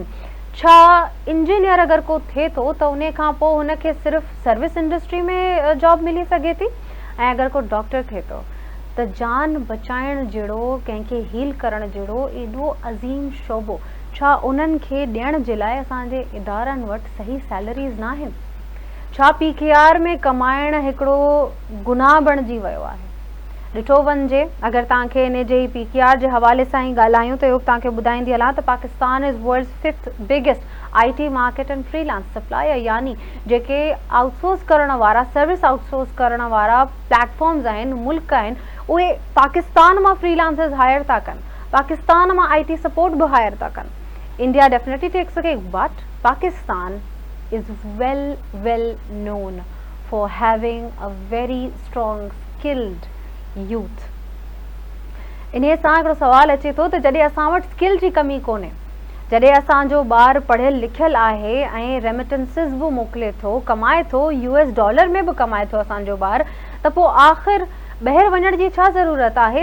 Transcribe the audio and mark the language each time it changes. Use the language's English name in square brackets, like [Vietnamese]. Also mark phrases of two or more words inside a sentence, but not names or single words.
[Sindhi] छा इंजीनियर अगरि को थिए थो त उन खां पोइ हुनखे सिर्फ़ु [English] service industry [Sindhi] में जॉब मिली सघे थी, ऐं अगरि को डॉक्टर थिए थो त जान बचाइण जहिड़ो, कंहिंखे हील करण जहिड़ो एॾो अज़ीम शोबो, छा उन्हनि खे ॾियण जे लाइ असांजे इदारनि वटि सही सैलरीज़ न आहिनि? छा PKR में कमाइण हिकिड़ो गुनाह बणिजी वियो आहे? ॾिठो वञिजे, अगरि तव्हांखे इन जे PKR जे हवाले सां ई ॻाल्हायूं त इहो तव्हांखे ॿुधाईंदी हलां त [English] Pakistan is world's 5th biggest IT market and freelance supplier, [Sindhi] यानी जेके आउटसोर्स करण वारा, [English] service outsource [Sindhi] करण वारा प्लेटफॉर्म्स आहिनि, मुल्क आहिनि, उहे पाकिस्तान मां [English] freelancers hire [Sindhi] था कनि, पाकिस्तान मां [English] IT support [Sindhi] बि हायर था कनि। [English] India definitely takes a cake, but Pakistan is well known for having a very strong skilled youth. इन्हीअ सां हिकिड़ो सवाल अचे थो त जॾहिं असां वटि स्किल जी कमी कोन्हे, जॾहिं असांजो ॿार पढ़ियल लिखियल आहे ऐं रेमिटेंसिस बि मोकिले थो, कमाए थो, US dollar में बि कमाए थो असांजो ॿार, त पोइ आख़िर ॿाहिरि वञण जी छा ज़रूरत आहे?